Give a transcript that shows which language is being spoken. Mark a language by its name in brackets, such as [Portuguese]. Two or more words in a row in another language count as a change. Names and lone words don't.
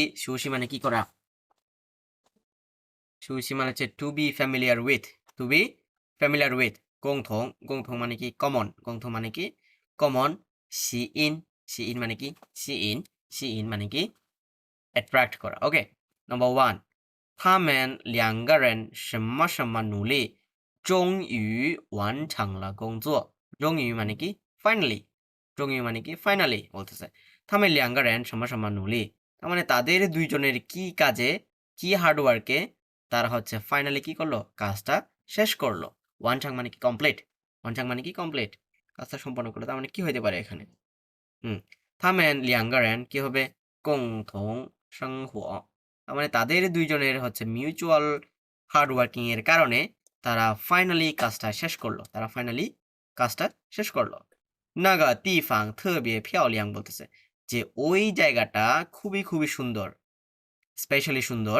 [Bangla] সুশি মানে কি করা? সুশি মানে হচ্ছে [English] to be familiar with. to be familiar with. [Bangla] গংথং। গংথং মানে কি? কমন। গংথং মানে কি? কমন। সি ইন। সি ইন মানে কি? সি ইন। সি ইন মানে কি? অ্যাট্রাক্ট করা। ওকে, নাম্বার 1, [Chinese] 他们两个人什么什么努力，终于完成了工作。 [Bangla] 终于 মানে কি? ফাইনালি। 终于 মানে কি? ফাইনালি বলতেছে। [Chinese] 他们两个人什么什么努力, [Bangla] তার মানে তাদের দুইজনের কি কাজে, কি হার্ডওয়ার্কে তারা হচ্ছে ফাইনালি কি করলো? কাজটা শেষ করলো। ওয়ানচাং মানে কি? কমপ্লিট। ওয়ানচাং মানে কি? কমপ্লিট। কাজটা সম্পন্ন করলো। তার মানে কি হতে পারে এখানে? [Chinese] 他们两个人 [Bangla] কি হবে? [Chinese] 共同生活, [Bangla] তার মানে তাদের দুইজনের হচ্ছে [English] mutual hardworking [Bangla] এর কারণে তারা ফাইনালি কাজটা শেষ করলো। তারা ফাইনালি কাজটা শেষ করলো। [Chinese] 那个地方特别漂亮 [Bangla] বলতেছে যে ওই জায়গাটা খুবই খুবই সুন্দর, স্পেশালি সুন্দর।